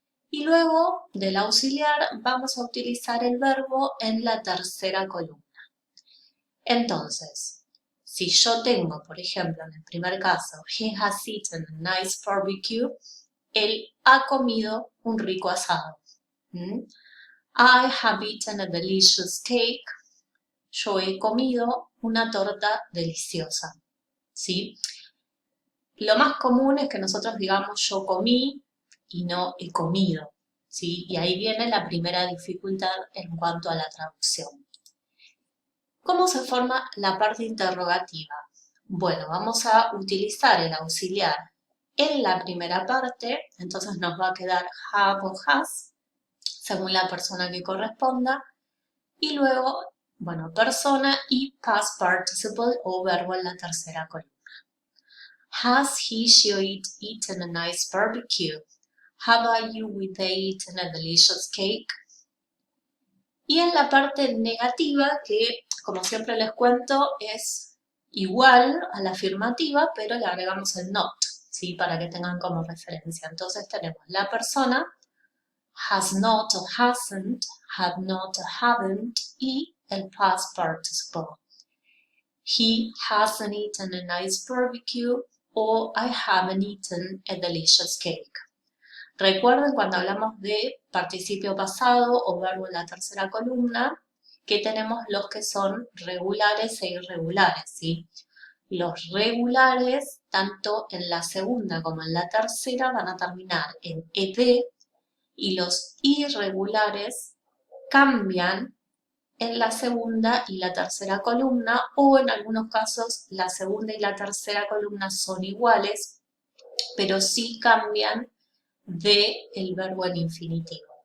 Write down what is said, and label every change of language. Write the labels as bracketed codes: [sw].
[es] Y luego del auxiliar vamos a utilizar el verbo en la tercera columna. Entonces, si yo tengo, por ejemplo, en el primer caso, [en] he has eaten a nice barbecue, [es] él ha comido un rico asado. [en] I have eaten a delicious cake. [es] Yo he comido una torta deliciosa. ¿Sí? Lo más común es que nosotros digamos yo comí y no he comido. ¿Sí? Y ahí viene la primera dificultad en cuanto a la traducción. ¿Cómo se forma la parte interrogativa? Bueno, vamos a utilizar el auxiliar en la primera parte, entonces nos va a quedar have o has, según la persona que corresponda, y luego, bueno, persona y past participle o verbo en la tercera columna. [en] Has he, she, or it eaten a nice barbecue? Have I, you, we, they eaten a delicious cake? [es] Y en la parte negativa, que como siempre les cuento, es igual a la afirmativa, pero le agregamos el not, ¿sí? Para que tengan como referencia. Entonces tenemos la persona, has not o hasn't, have not o haven't, y el past participle. [en] He hasn't eaten a nice barbecue, o I haven't eaten a delicious cake. [es] Recuerden cuando hablamos de participio pasado o verbo en la tercera columna, que tenemos los que son regulares e irregulares, ¿sí? Los regulares, tanto en la segunda como en la tercera, van a terminar en ed, y los irregulares cambian en la segunda y la tercera columna, o en algunos casos la segunda y la tercera columna son iguales, pero sí cambian del verbo en infinitivo.